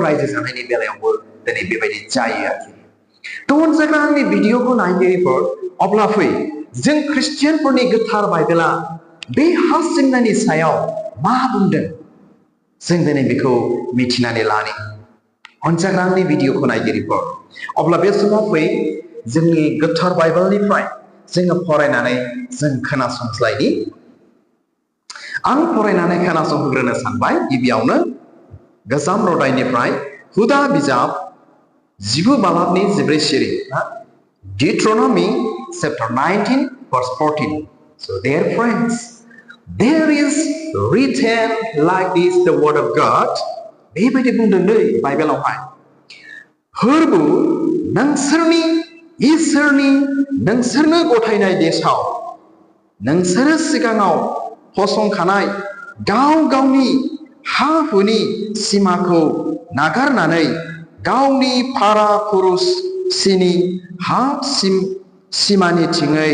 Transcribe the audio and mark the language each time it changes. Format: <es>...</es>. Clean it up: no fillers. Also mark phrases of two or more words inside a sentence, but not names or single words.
<brx>रायजो जानायनि बेलायावबो दिनै बेबायदि जायो आरोखि थ' अनजाग्रा आंनि भिडिअखौ नायगिरिफोर अब्ला फै जों ख्रिस्टियानफोरनि गोथार बाइबेला बे हा सिमनानि सायाव मा बुंदों जों दिनै बेखौ मिथिनानै लानि अनजाग्रा आंनि भिडिअखौ नायगिरिफोर अब्ला बे समाव फै जोंनि गोथार बाइबेलनिफ्राय जोङो फरायनानै जों खोनासंस्लायनि आं फरायनानै खोनासंहोग्रोनो सानबाय गिबियावनो गोजाम रदाइनिफ्राय हुदा बिजाब 10 बालाबनि 14 सिरि</brx> <en>Deuteronomy chapter 19 verse 14 so dear friends there is written like this the word of God</en> <brx>बेबायदि बुंदों नै बाइबेलावहाय फोरबो नोंसोरनि इसोरनि नोंसोरनो गथायनाय देशआव नोंसोरो सिगाङाव फसंखानाय गाव गावनि हा हुनि सिमाखौ नागारनानै गावनि फारा पुरुषनि हा सिमानि थिङै</brx>